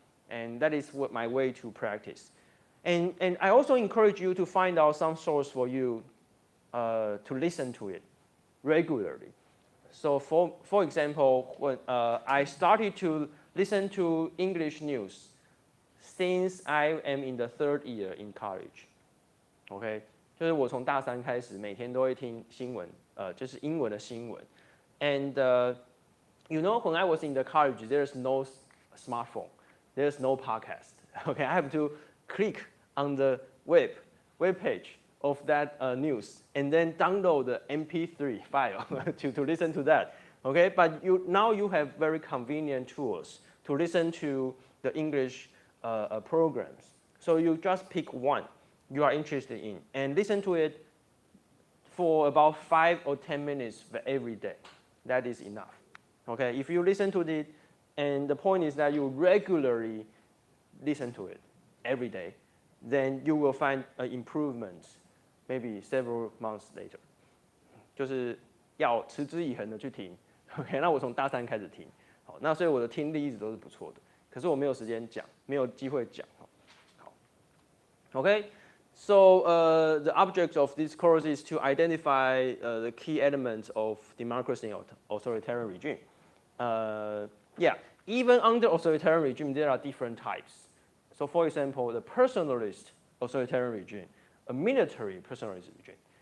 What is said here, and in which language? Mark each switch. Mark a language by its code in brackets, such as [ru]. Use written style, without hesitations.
[en] And that is what my way to practice. And I also encourage you to find out some source for you to listen to it regularly. So for example, when I started to listen to English news since I am in the 3rd year in college. [zh] OK， 就是我从大3开始，每天都会听新闻，就是英文的新闻。 [en] And you know, when I was in the college, there's no smartphone, there's no podcast. OK, I have to click on the web page of that news and then download the MP3 file to listen to that. OK, but now you have very convenient tools to listen to the English programs. So you just pick one you are interested in and listen to it for about 5 or 10 minutes every day. That is enough. Okay, if you listen to it, and the point is that you regularly listen to it every day, then you will find improvements maybe several months later. [zh] 就是要持之以恒的去听。OK， 那我从大3开始听，好，那所以我的听力一直都是不错的，可是我没有时间讲，没有机会讲。好 ，OK。 [en] So the object of this course is to identify the key elements of democracy and authoritarian regime. Yeah, even under authoritarian regime, there are different types. So for example, the personalist authoritarian regime, a military personalist regime.